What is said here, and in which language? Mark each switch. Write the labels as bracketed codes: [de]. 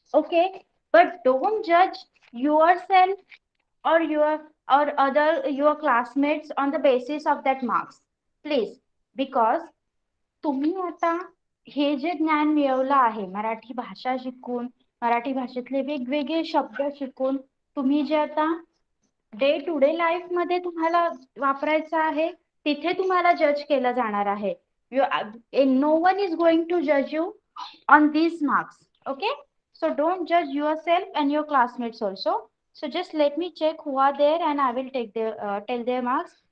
[en] Okay, but don't जज yourself or your classmates on the basis of that marks, please. [mr] Because तुम्ही आता हे जे ज्ञान मिळवलं आहे मराठी भाषा शिकून, मराठी भाषेतले वेगवेगळे शब्द शिकून, तुम्ही जे आता डे टू डे लाईफ मध्ये तुम्हाला वापरायचं आहे, तिथे तुम्हाला जज केलं जाणार आहे. [en] No one is going to जज you on these marks. Okay, so don't judge yourself and your classmates also. So just let me check who are there and I will take their tell their marks.